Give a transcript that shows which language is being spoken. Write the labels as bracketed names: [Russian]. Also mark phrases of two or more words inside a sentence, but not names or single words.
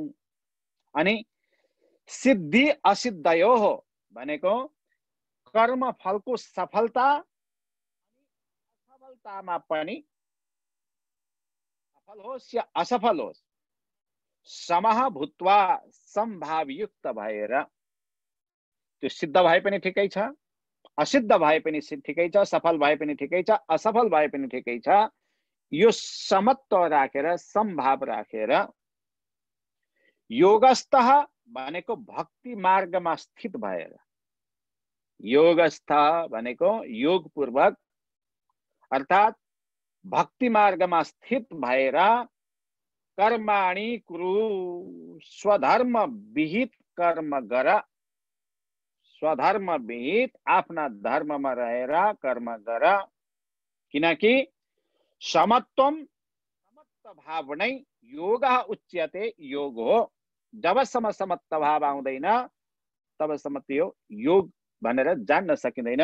[Nepali] अनि [Sanskrit] सिद्धि असिद्धयो [Nepali] हो भनेको कर्म फलको सफलता असफलतामा पनि, सफल होस् या असफल होस्, [Sanskrit] समः भूत्वा [Nepali] समभावयुक्त भएर, त्यो सिद्ध भए पनि ठिकै छ, असिद्ध भए पनि ठिकै छ, सफल भए पनि ठिकै छ, असफल भए पनि ठिकै छ, यो समत्व राखेर, समभाव राखेर। योगस्थ भनेको भक्ति मार्गमा स्थित भएर, योगस्थ भनेको योगपूर्वक अर्थात् भक्ति मार्गमा स्थित भएर [Sanskrit] कर्माणि कुरु, [Nepali] स्वधर्म विहित कर्म गर, स्वधर्म विहित आफ्ना धर्ममा रहेर कर्म गर। किनकि समत्वम, समत्व भाव नै [Sanskrit] योग उच्यते, [Nepali] योग हो। जबसम्म समत्व भाव आउँदैन तबसम्म त्यो योग भनेर जान्न सकिँदैन।